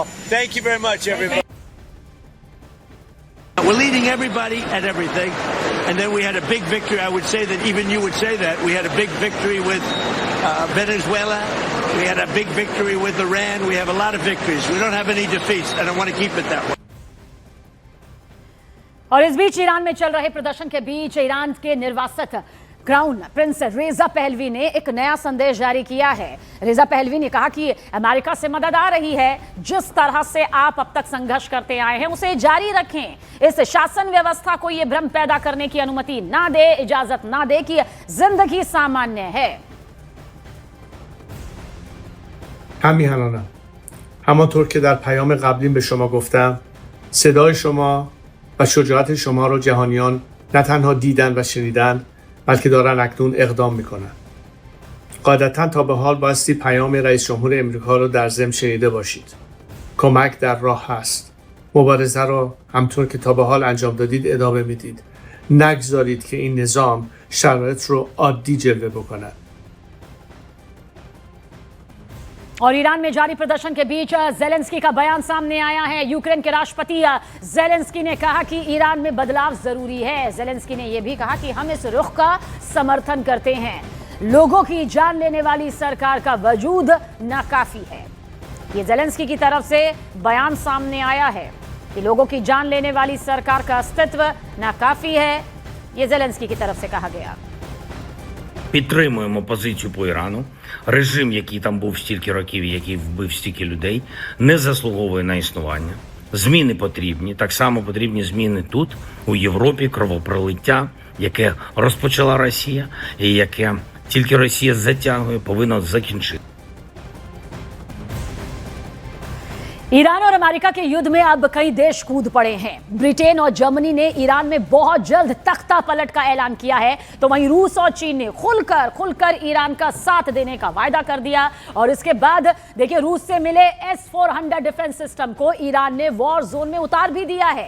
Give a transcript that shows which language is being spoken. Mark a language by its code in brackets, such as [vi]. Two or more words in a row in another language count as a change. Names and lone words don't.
[en] Thank you very much, everybody. We're leading everybody at everything. And then we had a big victory. I would say that even you would say that. We had a big victory with Venezuela. We had a big victory with Iran. We have a lot of victories. We don't have any defeats, and I want to keep it that way. [hi] और इस बीच ईरान में चल रहे प्रदर्शन के बीच ईरान के निर्वासित [en] crown prince [hi] रेजा पहलवी ने एक नया संदेश जारी किया है। रेजा पहलवी ने कहा कि अमेरिका से मदद आ रही है, जिस तरह से आप अब तक संघर्ष करते आए हैं उसे जारी रखें। इस शासन व्यवस्था को यह भ्रम पैदा करने की अनुमति ना दे, इजाजत ना दे कि जिंदगी सामान्य है। [fa] همیهنانم همانطور که در پیام قبلیم به شما گفتم، صدای شما و شجاعت شما رو جهانیان نه تنها دیدن و شنیدن بلکه دارن اکنون اقدام میکنن. قاعدتا تا به حال بایستی پیام رئیس جمهور امریکا رو در ضمن شنیده باشید. کمک در راه هست. مبارزه رو همطور که تا به حال انجام دادید ادامه میدید. نگذارید که این نظام شرایط رو عادی جلوه بکنه. [hi] और ईरान में जारी प्रदर्शन के बीच जेलेंस्की का बयान सामने आया है। यूक्रेन के राष्ट्रपति जेलेंस्की ने कहा कि ईरान में बदलाव जरूरी है। जेलेंस्की ने यह भी कहा कि हम इस रुख का समर्थन करते हैं। लोगों की जान लेने वाली सरकार का वजूद नाकाफी है। ये जेलेंस्की की तरफ से बयान सामने आया है कि लोगों की जान लेने वाली सरकार का अस्तित्व नाकाफी है। ये जेलेंस्की की तरफ से कहा गया। [uk] Підтримуємо позицію по Ірану. Режим, який там був стільки років, який вбив стільки людей, не заслуговує на існування. Зміни потрібні. Так само потрібні зміни тут, у Європі, кровопролиття, яке розпочала Росія, і яке тільки Росія затягує, повинно закінчити. [hi] ईरान और अमेरिका के युद्ध में अब कई देश कूद पड़े हैं। ब्रिटेन और जर्मनी ने ईरान में बहुत जल्द तख्ता पलट का ऐलान किया है, तो वहीं रूस और चीन ने खुलकर ईरान का साथ देने का वायदा कर दिया। और इसके बाद देखिए, रूस से मिले S-400 [en] defense system [hi] को ईरान ने [en] war zone [hi] में उतार भी दिया है।